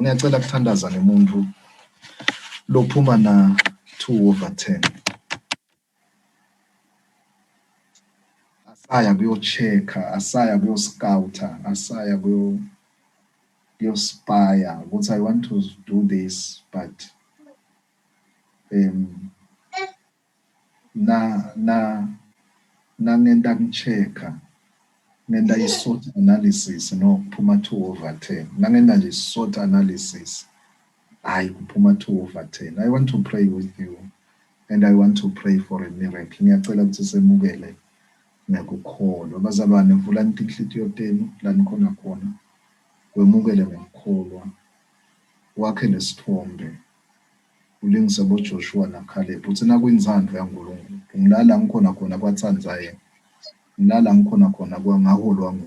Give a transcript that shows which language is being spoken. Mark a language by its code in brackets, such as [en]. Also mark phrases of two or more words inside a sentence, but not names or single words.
[ss] Ngiyacela kuthandaza nemuntu lophuma na 2/10. Asaya kuyochecka, asaya kuyoscouta, asaya kuyospaya ukuthi [en] I want to do this but [ss] ngenta ngichecka ngenta i- [en] SWOT analysis [ss] no kuphuma 2/10 ngenta nje i- [en] SWOT analysis [ss] hayi kuphuma 2/10. [en] I want to pray with you and I want to pray for a miracle. [ss] Ngiyacela ukuthi semukele ngekukholwa. Bazalwane, vulani inhliziyo zenu la nikhona khona, wemukele ngokukholwa, wakhe lesithombe, ulingise boJoshua naKaleb. Uthi nakwinzandvo yaNkulunkulu, ngilala ngikhona khona kwaThanzania, ngilala ngikhona khona kwangaholwa nguye.